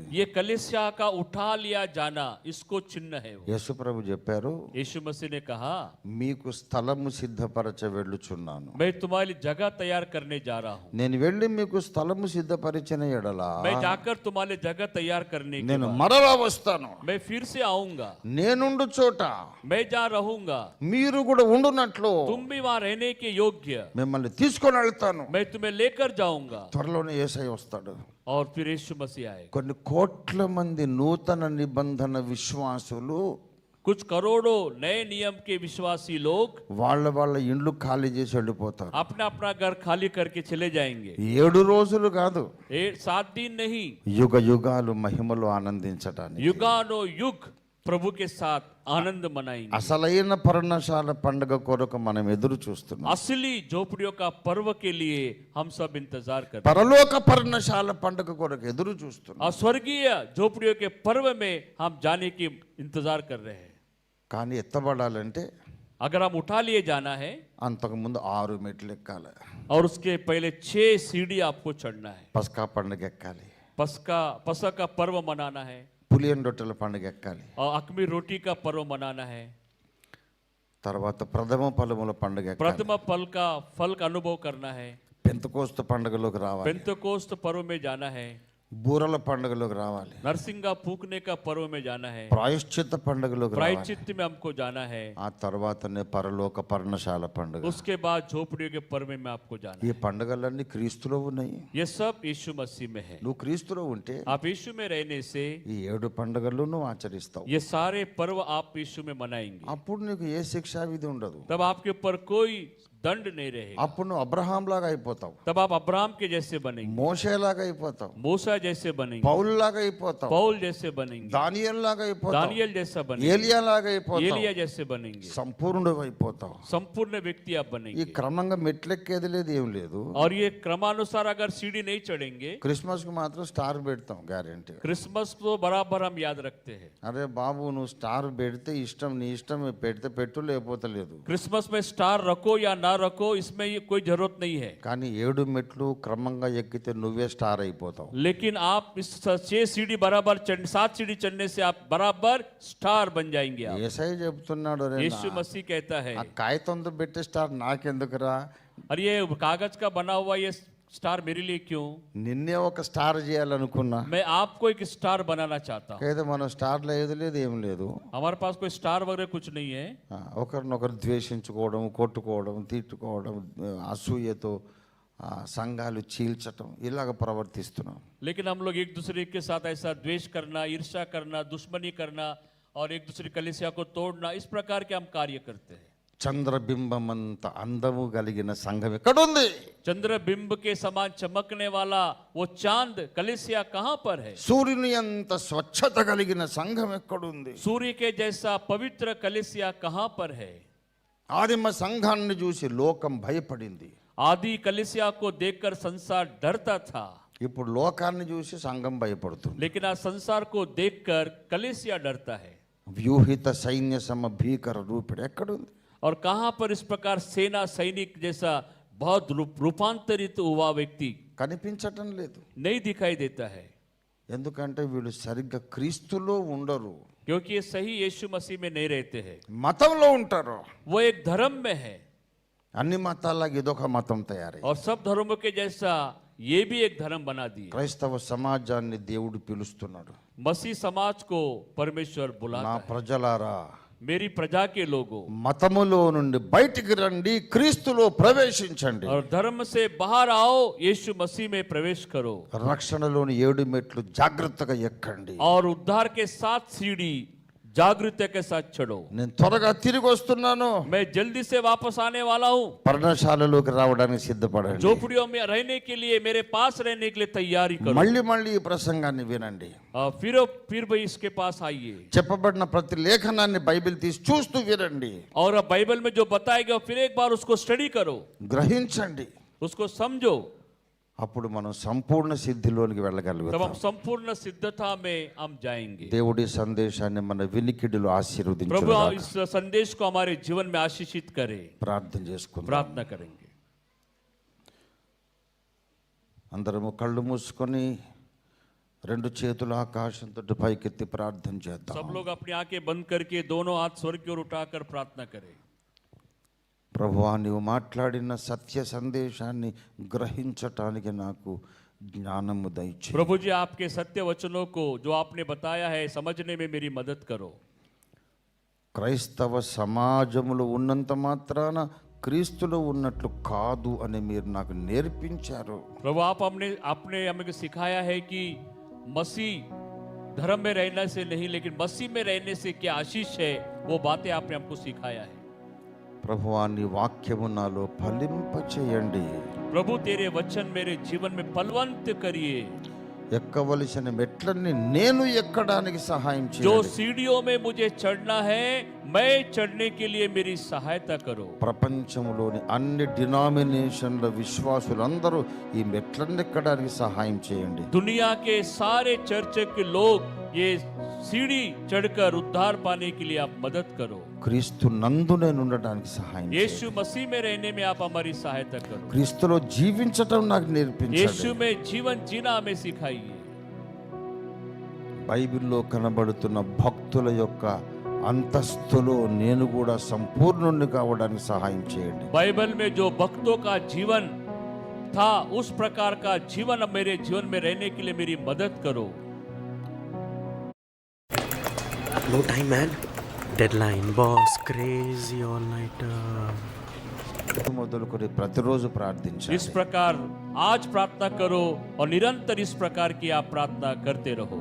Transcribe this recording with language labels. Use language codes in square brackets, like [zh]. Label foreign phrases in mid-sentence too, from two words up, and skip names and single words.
[hi] ये कलीसिया का उठा लिया जाना, इसको चिन्ह है. वो [te] యేసు ప్రభు చెప్పారు, [hi] यीशु मसीह ने कहा, [te] మీకు స్థలము సిద్ధపరచ వెళ్ళుచున్నాను. [hi] मैं तुम्हारी जगह तैयार करने जा रहा हूँ. [te] నేను వెళ్ళి మీకు స్థలము సిద్ధపరిచిన ఎడల [hi] मैं जाकर तुम्हारे जगह तैयार करने के [te] నేను [hi] बाद [te] మరలా వస్తాను. [hi] मैं फिर से आऊंगा. [te] నేనుండు చోట [hi] मैं जहाँ रहूंगा [te] మీరు కూడా ఉండునట్లు [hi] तुम भी वहां रहने के योग्य, [te] మిమ్మల్ని తీసుకొని వెళ్తాను. [hi] मैं तुम्हें लेकर जाऊंगा. [te] త్వరలోనే యేసయ్య వస్తాడు. [hi] और फिर यीशु मसीह आएगा. [te] కొన్ని కోట్ల మంది నూతన నిబంధన విశ్వాసులు [hi] कुछ करोड़ों नए नियम के विश्वासी लोग [te] వాళ్ళ ఇండ్లు ఖాళీ చేసి వెళ్ళిపోతారు. [hi] अपना अपना घर खाली करके चले जाएंगे. [te] 7 రోజులు కాదు, [hi] 7 दिन नहीं, [te] యుగ యుగాలు మహిమలో ఆనందించటానికి [hi] युगानो युग प्रभु के साथ आनंद मनाएंगे. [te] అసలైన పర్ణశాల పండుగ కొరకు మనం ఎదురు చూస్తున్నాం. [hi] असली झोपड़ियों का पर्व के लिए हम सब इंतजार करते हैं. [te] పరలోక పర్ణశాల పండుగ కొరకు ఎదురు చూస్తున్నాం. [hi] और स्वर्गीय झोपड़ियों के पर्व में हम जाने की इंतजार कर रहे हैं. [te] కానీ ఎత్తబడాలంటే [hi] अगर हम उठा लिए जाना है, [te] అంతకుముందు 6 మెట్లు ఎక్కాలి. [hi] और उसके पहले 6 सीढ़ी आपको चढ़ना है. [te] పస్కా పండుగ ఎక్కాలి, [hi] पसका का पर्व मनाना है, [te] పులియన్ రొట్టెల పండుగ ఎక్కాలి, [hi] और अकमी रोटी का पर्व मनाना है. [te] తర్వాత ప్రథమ ఫలముల పండుగ ఎక్కాలి. [hi] प्रथम फल का अनुभव करना है, [te] పెంతకోస్తు పండుగలోకి రావాలి. [hi] पेंतकोस्त पर्व में जाना है, [te] బూరల పండుగలోకి రావాలి. [hi] नरसिंगा फूकने का पर्व में जाना है, [te] ప్రాయశ్చిత్త పండుగలోకి రావాలి. [hi] प्रायश्चित में हमको जाना है, [te] ఆ తర్వాతనే పరలోక పర్ణశాల పండుగ. [hi] उसके बाद झोपड़ियों के पर्व में आपको जाना [te] ఈ పండుగలన్నీ క్రీస్తులో ఉన్నాయి. [hi] है। ये सब यीशु मसीह में है। [te] నువ్వు క్రీస్తులో ఉంటే [hi] आप यीशु में रहने से [te] ఈ 7 పండుగలు నువ్వు ఆచరిస్తావు. [hi] ये सारे पर्व आप यीशु में मनाएंगे। [te] అప్పుడు నీకు ఏ శిక్షా విధి ఉండదు. [hi] तब आपके ऊपर कोई दंड नहीं रहेगा। [te] అప్పుడు నువ్వు అబ్రహాం లాగా అయిపోతావు, [hi] तब आप अब्राहम के जैसे बनेंगे, [te] మోషే లాగా అయిపోతావు, [hi] मूसा जैसे बनेंगे, [te] పౌలు లాగా అయిపోతావు, [hi] पौल जैसे बनेंगे, [te] దానియేలు లాగా అయిపోతావు, [hi] दानियल जैसा बनेंगे, [te] ఏలియా లాగా అయిపోతావు, [hi] एलिया जैसे बनेंगे, [te] సంపూర్ణుడు అయిపోతావు. [hi] संपूर्ण व्यक्ति आप [te] ఈ [hi] बनेंगे। [te] క్రమంగా మెట్లెక్కేది లేదు, ఏం లేదు. [hi] और ये क्रमानुसार अगर सीढ़ी नहीं चढ़ेंगे, [te] క్రిస్మస్ కు మాత్రం స్టార్ పెడతాం గ్యారెంటీ. [hi] क्रिसमस को बराबर हम याद रखते हैं। [te] అరే బాబు, నువ్వు స్టార్ పెడితే ఇష్టం, నీ ఇష్టం, పెడితే పెట్టు, లేకపోతే లేదు. [hi] क्रिसमस में स्टार रखो या ना रखो, इसमें ये कोई जरूरत नहीं है। [te] కానీ 7 మెట్లు క్రమంగా ఎక్కితే నువ్వే స్టార్ అయిపోతావు. [hi] लेकिन आप इस 6 सीढ़ी बराबर 7 सीढ़ी चढ़ने से आप बराबर स्टार बन जाएंगे आप। [te] యేసయ్య చెప్తున్నాడు, "రే [hi] यीशु मसीह कहता है, [te] ఆ కాగితంతో పెట్టే స్టార్ నాకెందుకురా, [hi] और ये कागज का बना हुआ ये स्टार मेरे लिए क्यों? [te] నిన్నే ఒక స్టార్ చేయాలనుకున్నా. [hi] मैं आपको एक स्टार बनाना चाहता हूँ। [te] అయితే మనం స్టార్లో ఏది లేదు, ఏం లేదు. [hi] हमारे पास कोई स्टार वगैरह कुछ नहीं है। [te] ఒకరినొకరు ద్వేషించుకోవడం, కొట్టుకోవడం, తిట్టుకోవడం, అసూయతో సంఘాలు చీల్చటం, ఇలాగ ప్రవర్తిస్తున్నాం. [hi] लेकिन हम लोग एक दूसरे के साथ ऐसा द्वेष करना, ईर्ष्या करना, दुश्मनी करना और एक दूसरे कलीसिया को तोड़ना, इस प्रकार के हम कार्य करते हैं। [te] చంద్రబింబమంత అందము కలిగిన సంఘం ఎక్కడుంది? [hi] चंद्रबिंब के समान चमकने वाला वो चांद कलीसिया कहाँ पर है? [te] సూర్యుని అంత స్వచ్ఛత కలిగిన సంఘం ఎక్కడుంది? [hi] सूर्य के जैसा पवित्र कलीसिया कहाँ पर है? [te] ఆదిమ సంఘాన్ని చూసి లోకం భయపడింది. [hi] आदि कलीसिया को देखकर संसार डरता था, [te] ఇప్పుడు లోకాన్ని చూసి సంఘం భయపడుతుంది. [hi] लेकिन आज संसार को देखकर कलीसिया डरता है। [te] వ్యూహిత సైన్య సమ భీకర రూపిడి ఎక్కడుంది? [hi] और कहाँ पर इस प्रकार सेना सैनिक जैसा बहुत रूपांतरित हुआ व्यक्ति [te] కనిపించటం లేదు. [hi] नहीं दिखाई देता है, [te] ఎందుకంటే వీళ్ళు సరిగ్గా క్రీస్తులో ఉండరు, [hi] क्योंकि ये सही यीशु मसीह में नहीं रहते हैं। [te] మతంలో ఉంటారు. [hi] वो एक धर्म में है [te] అన్ని మతాలాగా ఇదొక మతం తయారై [hi] और सब धर्मों के जैसा ये भी एक धर्म बना दिए। [te] క్రైస్తవ సమాజాన్ని దేవుడు పిలుస్తున్నాడు. [hi] मसीह समाज को परमेश्वर [te] నా [hi] बुलाता है, [te] ప్రజలారా, [hi] मेरी प्रजा के लोगों, [te] మతములో నుండి బయటికి రండి, క్రీస్తులో ప్రవేశించండి. [hi] और धर्म से बाहर आओ, यीशु मसीह में प्रवेश करो [te] రక్షణలోని 7 మెట్లు జాగ్రత్తగా ఎక్కండి. [hi] और उद्धार के 7 सीढ़ी जागृति के साथ चढ़ो। [te] నేను త్వరగా తిరిగి వస్తున్నాను. [hi] मैं जल्दी से वापस आने वाला हूँ। [te] పర్ణశాలలోకి రావడానికి సిద్ధపడండి. [hi] झोपड़ियों में रहने के लिए, मेरे पास रहने के लिए तैयारी करो। [te] మళ్ళీ మళ్ళీ ఈ ప్రసంగాన్ని వినండి. [hi] फिर भाई इसके पास आइए [te] చెప్పబడిన ప్రతి లేఖనాన్ని బైబిల్ తీసి చూస్తూ వినండి, [hi] और अब बाइबल में जो बताया गया फिर एक बार उसको स्टडी करो, [te] గ్రహించండి. [hi] उसको समझो। [te] అప్పుడు మనం సంపూర్ణ సిద్ధిలోనికి [hi] तब [te] వెళ్ళగలుగుతాం. [hi] हम संपूर्ण सिद्धता में हम जाएंगे। [te] దేవుడి సందేశాన్ని మన వినికిడిలో [hi] प्रभु [te] ఆశీర్వదించుగాక. [hi] इस संदेश को हमारे जीवन में आशीषित करे। [te] ప్రార్థన చేసుకుందాం. [hi] प्रार्थना करेंगे। [te] అందరము కళ్ళు మూసుకొని 2 చేతుల ఆకాశంతో పైకెత్తి ప్రార్థన చేద్దాం. [hi] सब लोग अपनी आंखें बंद करके दोनों हाथ स्वर्ग की ओर उठाकर प्रार्थना करें। [te] ప్రభువా, నీవు మాట్లాడిన సత్య సందేశాన్ని గ్రహించటానికి నాకు జ్ఞానము దయచేయి. [hi] प्रभु जी, आपके सत्य वचनों को जो आपने बताया है समझने में मेरी मदद करो। [te] క్రైస్తవ సమాజములో ఉన్నంత మాత్రాన క్రీస్తులో ఉన్నట్లు కాదు అని మీరు నాకు నేర్పించారు. [hi] प्रभु, आपने हमें सिखाया है कि मसीह धर्म में रहने से नहीं, लेकिन मसीह में रहने से क्या आशीष है, वो बातें आपने हमको सिखाया है। [te] ప్రభువా, నీ వాక్యము నాలో ఫలింపచేయండి. [hi] प्रभु, तेरे वचन मेरे जीवन में फलवंत करिए। [te] ఎక్కవలసిన మెట్లన్నీ నేను ఎక్కడానికి సహాయం [hi] जो [te] చేయండి. [hi] सीढ़ियों में मुझे चढ़ना है, मैं चढ़ने के लिए मेरी सहायता करो। [te] ప్రపంచంలోని అన్ని డినామినేషన్ల విశ్వాసులందరూ ఈ మెట్లన్నీ ఎక్కడానికి సహాయం చేయండి. [hi] दुनिया के सारे चर्च के लोग ये सीढ़ी चढ़कर उद्धार पाने के लिए आप मदद करो। [te] క్రీస్తు నందు నేను ఉండడానికి సహాయం చేయండి. [hi] यीशु मसीह में रहने में आप हमारी सहायता करो। [te] క్రీస్తులో జీవించటం నాకు నేర్పించండి. [hi] यीशु में जीवन जीना हमें सिखाइए। [te] బైబిల్లో కనబడుతున్న భక్తుల యొక్క అంతస్తులో నేను కూడా సంపూర్ణుణ్ణి కావడానికి సహాయం చేయండి. [hi] बाइबल में जो भक्तों का जीवन था उस प्रकार का जीवन अब मेरे जीवन में रहने के लिए मेरी मदद करो. [en] No time, man. Deadline, boss. Crazy all-nighter. [te] మొదలుకొని ప్రతిరోజు [hi] इस [te] ప్రార్థించాలి. [hi] प्रकार आज प्रार्थना करो और निरंतर इस प्रकार की आप प्रार्थना करते रहो.